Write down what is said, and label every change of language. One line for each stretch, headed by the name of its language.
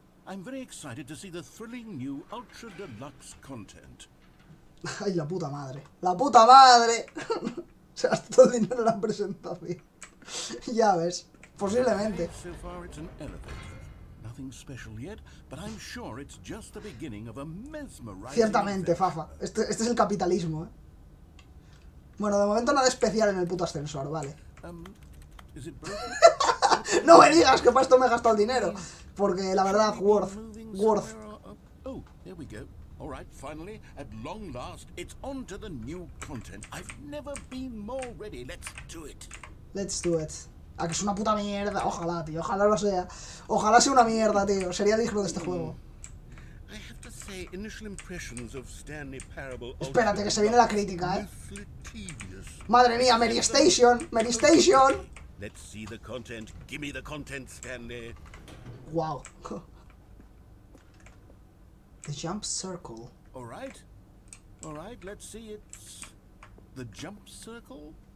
English: I'm very excited to see the thrilling new ultra deluxe content.
Spanish: Ay, la puta madre. ¡La puta madre! Se gastó todo el dinero en la presentación. Ya ves. Posiblemente.
English: So far it's an elevator. Nothing special yet, but I'm sure it's just the beginning of a mesmerizing.
Spanish: Ciertamente, Fafa. Este es el capitalismo, ¿eh? Bueno, de momento nada especial en el puto ascensor, vale.
English: Is it broken?
Spanish: No me digas que para esto me he gastado el dinero. Porque la verdad,
English: worth. Oh, there we go. All right, finally, at long last, it's on to the new content. I've never been more ready. Let's do it. Let's do it.
Spanish: Ah, que es una puta mierda. Ojalá, tío. Ojalá lo sea. Ojalá sea una mierda, tío. Sería digno de este juego.
English: I have to say, initial impressions of Stanley Parable.
Spanish: Espérate, que se viene la crítica, ¿eh? Madre mía, Mary Station. Mary Station.
English: Let's see the content. Give me the content, Stanley. Wow. The jump circle. All right, let's see. It's the jump circle.